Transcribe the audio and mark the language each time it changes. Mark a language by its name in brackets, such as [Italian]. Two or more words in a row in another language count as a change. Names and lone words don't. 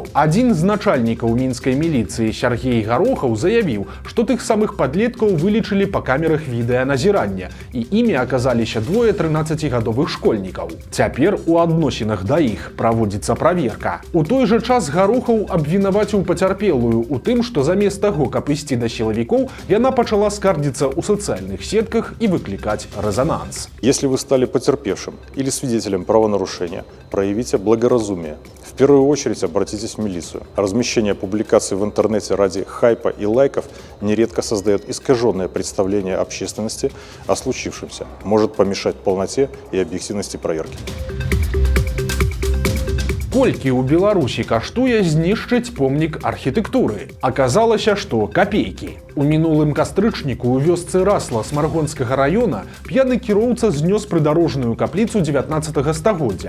[Belarusian] Адзін з начальнікаў мінскай міліцыі Сяргей Гарохаў заявіў, што тых самых падлеткаў вылічылі па камерах відэаназірання, і імі аказаліся двое 13гадовых школьнікаў. Цяпер у адносінах да іх праводзіцца праверка. У той жа час Гарохаў абвінаваціў пацярпелую ў тым, што замест таго, каб ісці да сілавікоў, яна пачала скардзіцца ў сацыяльных сетках і выклікаць рэзонанс. [Russian] Если вы стали потерпевшим или свидетелем правонарушения, проявите благоразумие. В первую очередь обратитесь в милицию. Размещение публикаций в интернете ради хайпа и лайков нередко создает искаженное представление общественности о случившемся, может помешать полноте и объективности проверки. [Belarusian] Колькі ў Беларусі каштуе знішчыць помнік архітэктуры? Аказалася, што капейкі. У мінулым кастрычніку ў вёсцы Расла Смаргонскага раёна п'яны кіроўца знёс прыдарожную капліцу 19 стагоддзя.